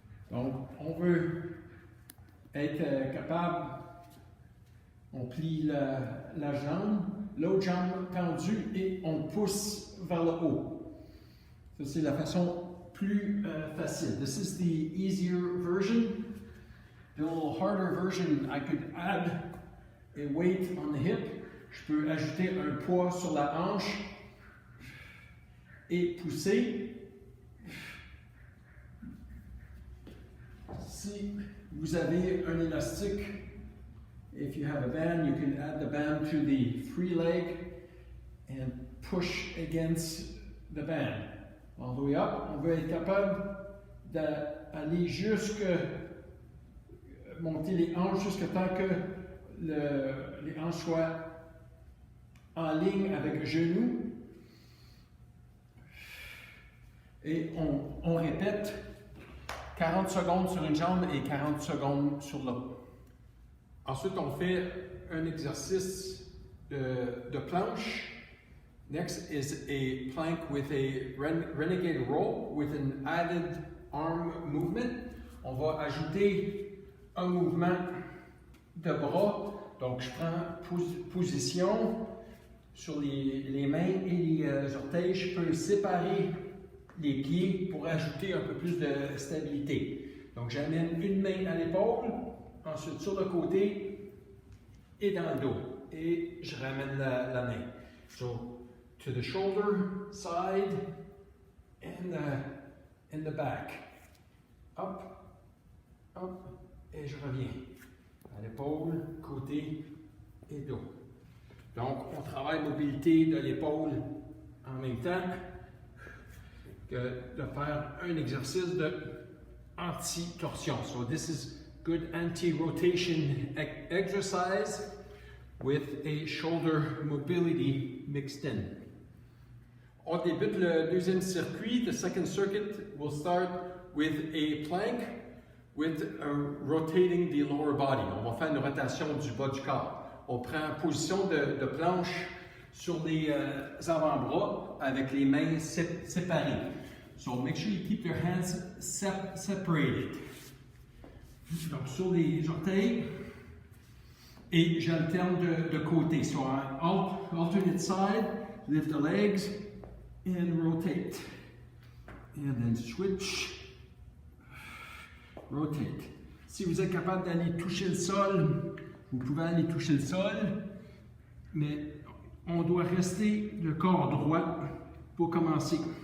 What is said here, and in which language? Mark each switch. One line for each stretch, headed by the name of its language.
French: Donc, on veut être capable, on plie la jambe, l'autre jambe tendue et on pousse vers le haut. Ça, c'est la façon plus facile.
English: This is the easier version. The little harder version, I could add a weight on the hip.
French: Je peux ajouter un poids sur la hanche et pousser. Si vous avez un élastique,
English: if you have a band, you can add the band to the free leg and push against the band. All the way up,
French: on veut être capable d'aller monter les hanches jusqu'à temps que les hanches soient en ligne avec le genou. Et on répète 40 secondes sur une jambe et 40 secondes sur l'autre. Ensuite, on fait un exercice de planche.
English: Next is a plank with a renegade row with an added arm movement.
French: On va ajouter un mouvement de bras. Donc, je prends position sur les mains et les orteils. Je peux séparer les pieds pour ajouter un peu plus de stabilité. Donc, j'amène une main à l'épaule, ensuite sur le côté et dans le dos. Et je ramène la main.
English: So, to the shoulder, side, and the back. Up, up,
French: et je reviens. À l'épaule, côté et dos. Donc, on travaille mobilité de l'épaule en même temps que de faire un exercice de anti-torsion.
English: So, this is good anti-rotation exercise with a shoulder mobility mixed in.
French: On débute le deuxième circuit.
English: The second circuit will start with a plank with rotating the lower body.
French: On va faire une rotation du bas du corps. On prend position de planche sur les avant-bras avec les mains séparées.
English: So make sure you keep your hands separated.
French: Donc sur les orteils. Et j'alterne de côté.
English: So on alternate side, lift the legs and rotate. And then switch. Rotate.
French: Si vous êtes capable d'aller toucher le sol, vous pouvez aller toucher le sol, mais on doit rester le corps droit pour commencer.